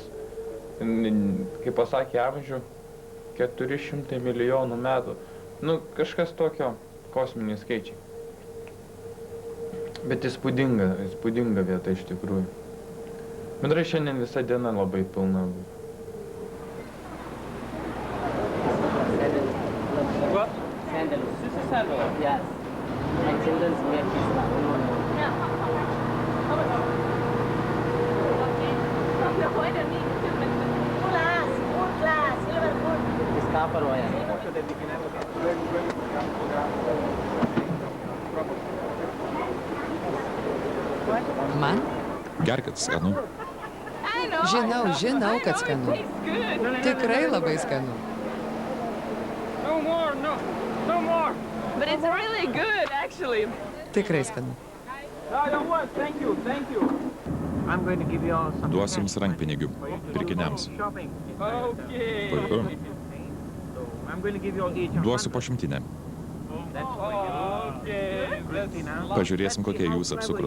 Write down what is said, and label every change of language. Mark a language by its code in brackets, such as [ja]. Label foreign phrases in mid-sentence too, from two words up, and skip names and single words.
[lt] Kaip pasakė amžių, 400 milijonų metų. Nu, kažkas tokio kosminiai skaičiai. Bet įspūdinga vieta iš tikrųjų. Bendrai šiandien visa diena labai pilna. [en] What? Sandalwood. This is sandalwood? Yes. And children's wear this one. Copper wire. [lt] Man? Gerkit, skanu. Žinau, kad skanu. Tikrai labai skanu. [en] But it's really good, actually. [lt] Tikrai skanu. Duosiu jums rankpinigių. Pirkiniams. Puiku. Duosiu po 100. Pažiūrėsim, kokie jūs apsukrus.